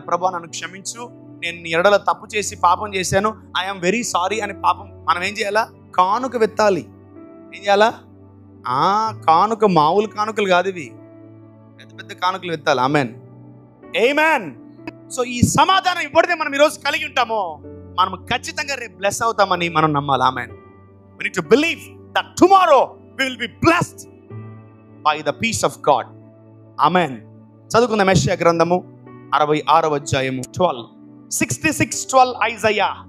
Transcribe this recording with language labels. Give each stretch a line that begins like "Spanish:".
Telugu: ప్రభా నన్ను క్షమించు, నేను నీ ఎడల తప్పు చేసి పాపం చేశాను,
English: I'm very sorry
Telugu: అని పాపం మనం ఏం చేయాలా? కానుక వెత్తాలి. ఏం చేయాలా? కానుక మామూలు కానుకలు కాదు, ఇవి పెద్ద పెద్ద కానుకలు వెత్తాలి. ఆమేన్. ఆమేన్. సో ఈ సమాధానం ఇప్పుడే మనం ఈరోజు కలిగి ఉంటామో మనం ఖచ్చితంగా రేపు బ్లెస్ అవుతామని మనం నమ్మాలి. ఆమేన్.
English: We need to believe that tomorrow we will be blessed by the peace of God. Amen.
Telugu: చదువుకుందాం యెషయా గ్రంథము 66వ అధ్యాయము 66:12 ఐజయా.